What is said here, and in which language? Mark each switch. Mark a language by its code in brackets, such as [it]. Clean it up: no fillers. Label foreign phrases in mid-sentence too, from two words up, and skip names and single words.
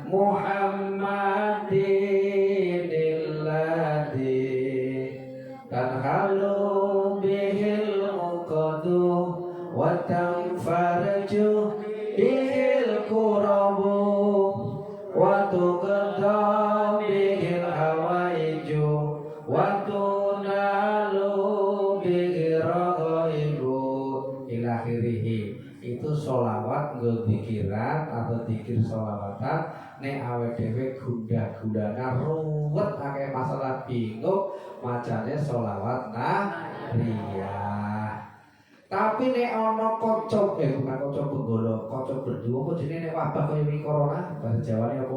[ar] محمدٍ الذي تنحل به العقد وتنفرج به الكرب وتقضى به الحوائج و [jv] itu sholawat nggo dikiran atau dikir sholawatan nek awake dhewe gundah-gundana ruwet akeh masalah bingung macane sholawat nariyah. Tapi nek ana kocok bukan kocok penggolo, kocok berdua apa jenenge nek wabah kaya wingi corona bahasa Jawane apa?